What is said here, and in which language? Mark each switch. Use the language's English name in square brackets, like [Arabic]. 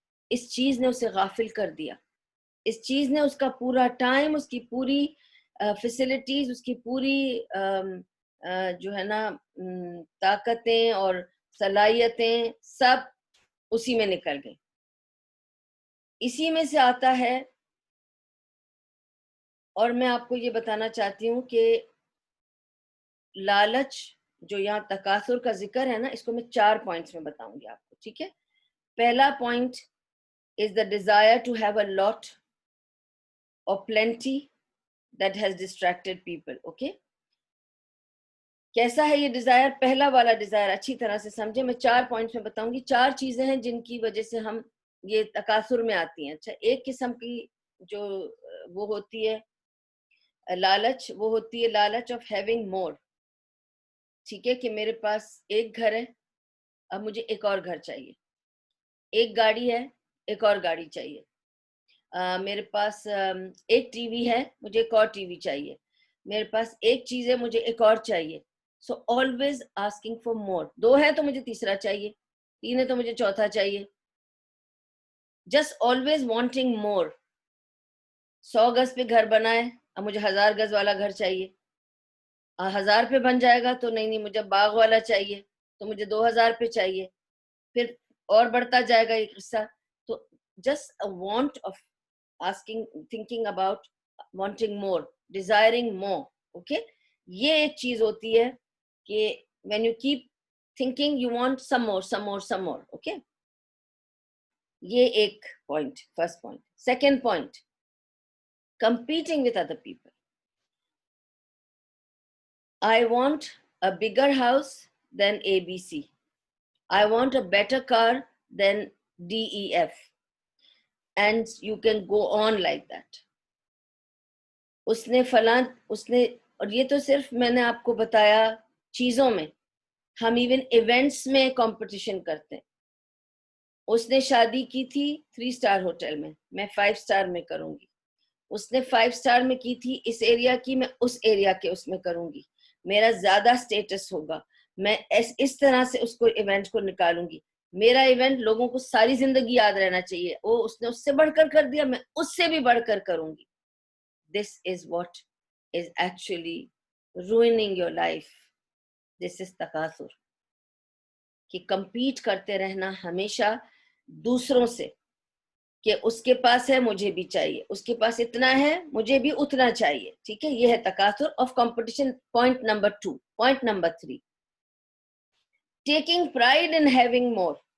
[Urdu] اس چیز نے اسے غافل کر دیا، اس چیز نے اس کا پورا ٹائم، اس کی پوری فیسلٹیز، اس کی پوری جو ہے نا طاقتیں اور صلاحیتیں سب اسی میں نکل گئی. اسی میں سے آتا ہے. اور میں آپ کو یہ بتانا چاہتی ہوں کہ لالچ جو یہاں تکاثر کا ذکر ہے نا، اس کو میں 4 پوائنٹس میں بتاؤں گی آپ کو، ٹھیک ہے. پہلا point [English] is the desire to have a lot or plenty that has distracted people. [Urdu] Okay, کیسا ہے یہ ڈیزائر؟ پہلا والا ڈیزائر اچھی طرح سے سمجھے. میں 4 پوائنٹس میں بتاؤں گی. 4 چیزیں ہیں جن کی وجہ سے ہم یہ تکاثر میں آتی ہیں. اچھا، ایک قسم کی جو وہ ہوتی ہے لالچ، وہ ہوتی ہے لالچ [English] Of having more. [Urdu] ٹھیک ہے، کہ میرے پاس ایک گھر ہے، اب مجھے ایک اور گھر چاہیے. ایک گاڑی ہے، ایک اور گاڑی چاہیے. میرے پاس ایک ٹی وی ہے، مجھے ایک اور ٹی وی چاہیے. میرے پاس ایک چیز ہے، مجھے ایک اور چاہیے. [English] So always asking for more. [Urdu] 2 ہے تو مجھے تیسرا چاہیے، 3 ہے تو مجھے چوتھا چاہیے. [English] Just always wanting more. [Urdu] 100 گز پہ گھر بنا ہے، اب مجھے 1000 گز والا گھر چاہیے. 1000 پہ بن جائے گا تو نہیں مجھے باغ والا چاہیے، تو مجھے 2000 پہ چاہیے. پھر اور بڑھتا جائے گا یہ قصہ. [English] تو just a want of thinking about wanting more, desiring more. Okay, [Urdu] یہ ایک چیز ہوتی ہے کہ [English] when you keep thinking you want some more. [Urdu] Okay, یہ ایک point, first point. [English] Second point, competing with other people. I want a bigger house than ABC. I want a better car than DEF. And you can go on like that. [Urdu] اس نے فلاں، اس نے، اور یہ تو صرف میں نے آپ کو بتایا چیزوں میں. ہم ایون ایونٹس میں کمپٹیشن کرتے ہیں. اس نے شادی کی تھی 3 سٹار ہوٹل میں، میں 5 سٹار میں کروں گی. اس نے 5 سٹار میں کی تھی اس ایریا کی، میں اس ایریا کے اس میں کروں گی. میرا زیادہ سٹیٹس ہوگا، میں اس طرح سے اس کو ایونٹ کو نکالوں گی. میرا ایونٹ لوگوں کو ساری زندگی یاد رہنا چاہیے. وہ اس نے اس سے بڑھ کر دیا، میں اس سے بھی بڑھ کر کروں گی. [English] This is what is actually ruining your life. This is [Urdu] تکاثر، کہ کمپیٹ کرتے رہنا ہمیشہ دوسروں سے، کہ اس کے پاس ہے مجھے بھی چاہیے، اس کے پاس اتنا ہے مجھے بھی اتنا چاہیے. ٹھیک ہے، یہ ہے تکاثر [English] Of competition. Point نمبر 2. Point نمبر 3، taking pride in having more.